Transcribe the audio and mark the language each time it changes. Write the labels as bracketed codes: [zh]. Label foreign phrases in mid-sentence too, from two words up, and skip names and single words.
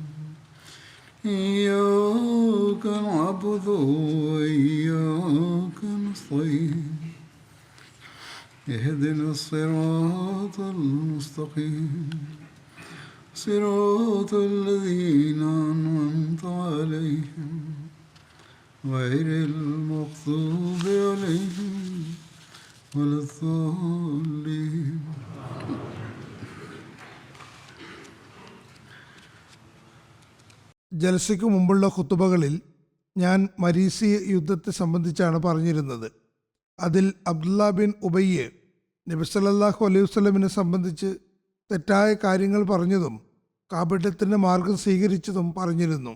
[ar] إياك نعبد وإياك نستعين اهدنا الصراط المستقيم صراط الذين أنعمت عليهم غير المغضوب عليهم ولا الضالين. [ml] ജൽസയ്ക്ക് മുമ്പുള്ള ഖുതുബകളിൽ ഞാൻ മരീസി യുദ്ധത്തെ സംബന്ധിച്ചാണ് പറഞ്ഞിരുന്നത്. അതിൽ അബ്ദുള്ള ബിൻ ഉബയ്യ് നബി [ar] صلى الله عليه [ml] വസല്ലമിനെ സംബന്ധിച്ച് തെറ്റായ കാര്യങ്ങൾ പറഞ്ഞതും കാപട്യത്തിൻ്റെ മാർഗം സ്വീകരിച്ചതും പറഞ്ഞിരുന്നു.